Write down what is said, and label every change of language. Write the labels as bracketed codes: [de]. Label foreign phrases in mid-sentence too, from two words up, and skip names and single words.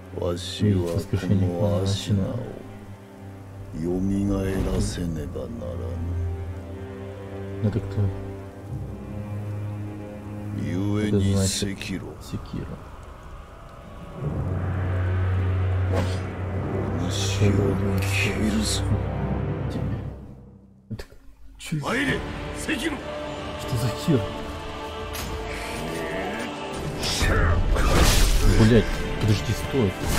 [ja] わしはこのアシナをよみがえらせねばならぬ。 [ru] Это кто? [ja] ゆえに赤炉。 [ru] Секира. [ja] 主を切るぞ。 [ru] Это... Чё это? [ja] 参れ、赤炉。 [ru] Что за хер? Блять, подожди, стой.